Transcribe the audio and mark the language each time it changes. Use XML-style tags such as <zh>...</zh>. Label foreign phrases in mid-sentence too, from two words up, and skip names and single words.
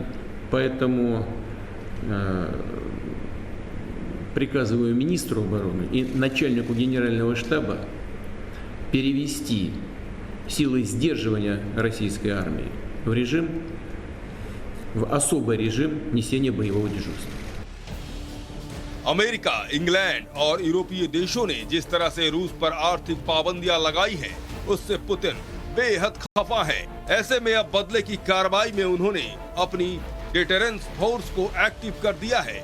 <ru>Поэтому приказываю министру обороны и начальнику генерального штаба перевести силы сдерживания российской армии в особый режим несения боевого дежурства.</ru> <hi>अमेरिका, इंग्लैंड और यूरोपीय देशों ने जिस तरह से रूस पर आर्थिक पाबंदियां लगाई हैं, उससे पुतिन बेहद खफा है। ऐसे में अब बदले की कार्रवाई में उन्होंने अपनी</hi> <en>deterrence force</en> <hi>को एक्टिव कर दिया है।</hi>